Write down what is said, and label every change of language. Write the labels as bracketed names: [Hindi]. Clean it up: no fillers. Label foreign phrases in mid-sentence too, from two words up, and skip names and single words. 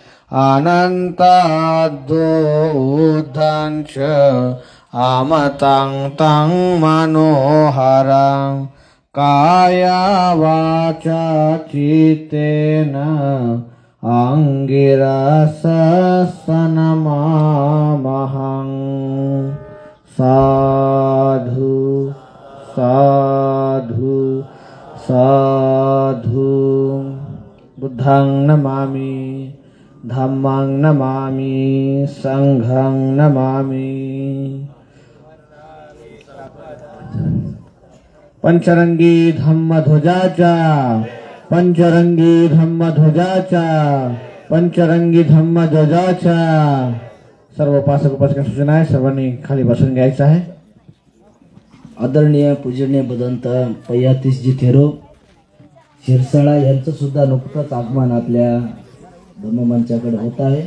[Pali] अनन्ताद्भुतं च अमतं तं मनोहरं काया वाचा चित्तेन अंगिरसनमामहं साधु साधु साधु बुद्धं नमामि धम्मं नमामि संघं नमामि [Marathi] पंचरंगी धम्म ध्वजाचा पंचरंगी धम्म ध्वजाचा पंचरंगी धम्म ध्वजाचा सर्व उपासक उपासिका सूचना आहे सर्वांनी खाली बसून घ्यायचं आहे। आदरणीय पूजनीय बदंत पयातीसजी थेरो शिरसाळा यांचं सुद्धा नुकतंच आगमन आपल्या धम्ममंचाकडे होत आहे।